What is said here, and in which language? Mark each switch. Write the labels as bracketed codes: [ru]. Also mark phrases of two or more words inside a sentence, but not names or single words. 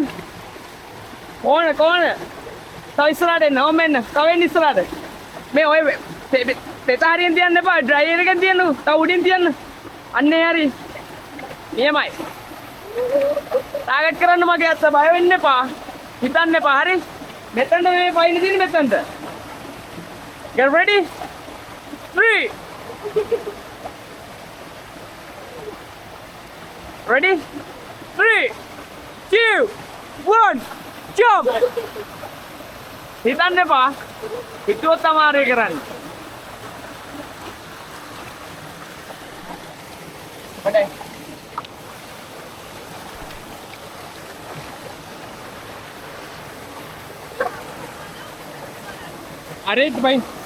[si] කොහොන. තව ඉස්සරහට එන්න. ඕම එන්න. තව එන්න ඉස්සරහට. මේ ඔය පෙතාරියෙන් තියන්න එපා. ඩ්‍රයිවර් එකෙන් තියන්න. තව උඩින් තියන්න. අන්නේ හරි. නියමයි. ටාගට් කරන්න මගේ අත බය වෙන්න එපා. හිතන්න එපා. හරි? මෙතනට මේ පයින් තියෙන්නේ මෙතනට. [en] Get ready? 3 Ready? 3 2 1 jump. [si] හිතන්න එපා. හිතුවොත් අමාරුයි කරන්න. හොඳයි. [hi] अरे भाई